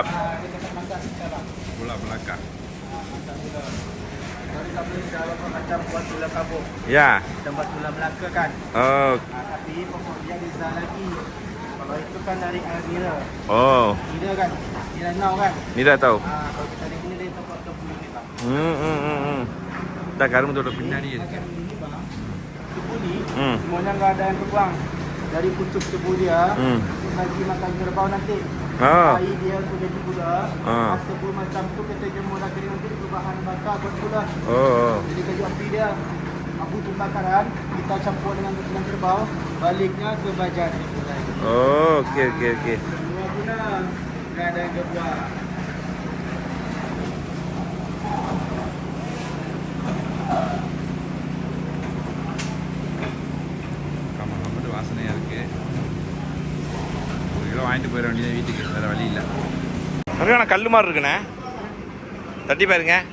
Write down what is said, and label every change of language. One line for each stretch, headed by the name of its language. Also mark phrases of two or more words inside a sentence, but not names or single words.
Malay: Gula Melaka. Ya. Tempat gula Melaka kan. Oh. Tapi pokok dia bisa lagi. Kalau itu kan dari Nira. Oh. Nira kan. Nira now kan. Nira tahu. Kalau kita dari ini dari tempat kebun ni bang. Dah karbon tu
Tamil: பின்னாடி இருக்கு.
Malay: Tebu ni semuanya enggak ada yang terbang. Dari pucuk tebu dia lagi makan kerbau nanti. Air dia tu jadi gula. Tebu macam tu kita jemur dah kering nanti bahan bakar buat gula. Jadi kayu api dia abu pembakaran kita campur dengan kerbau, baliknya ke bajan. Okey. Semua guna enggak ada yang kebuang.
Tamil: கம்மட்டு வாசனையாக இருக்குது. ஒரு கிலோ வாங்கிட்டு போயிட வேண்டியது வீட்டுக்கு, வேறு வழி இல்லை. நிறைய கல் மாதிரி இருக்குண்ணே, தட்டி பாருங்க.